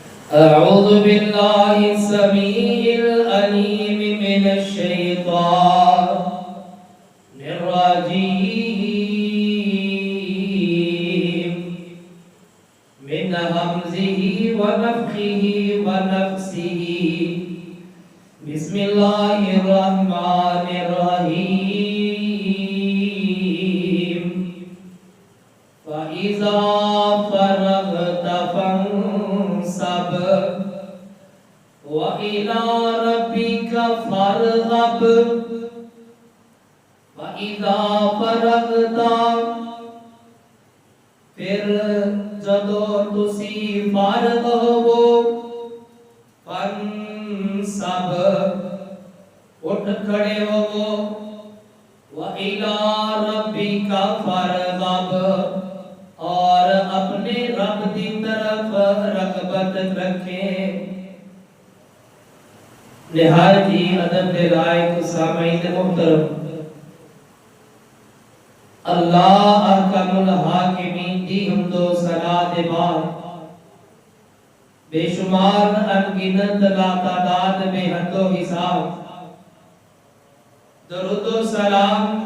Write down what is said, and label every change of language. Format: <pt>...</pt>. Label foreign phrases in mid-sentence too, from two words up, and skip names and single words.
<ar>أعوذ بالله السميع العليم من الشيطان الرجيم من همزه ونفخه ونفسه بسم الله الرحمن الرحيم فإذا فرغت فانصب وإلى ربك فارغب وإذا فرغت</ar> <pa>پھر جدو تسی فارغ ہوو فانصب اٹھ کھڑے ہوو</pa> <ar>وإلى ربك فارغب</ar> <pa>اور اپنے رب دی طرف رغبت رکھیں۔ نہایت ہی ادب دے لائق سامعین محترم، اللہ احکم الحاکمین دی حمد و ثنا دے بعد بے شمار انگنت لا تعداد بے حد و حساب درود و سلام</pa>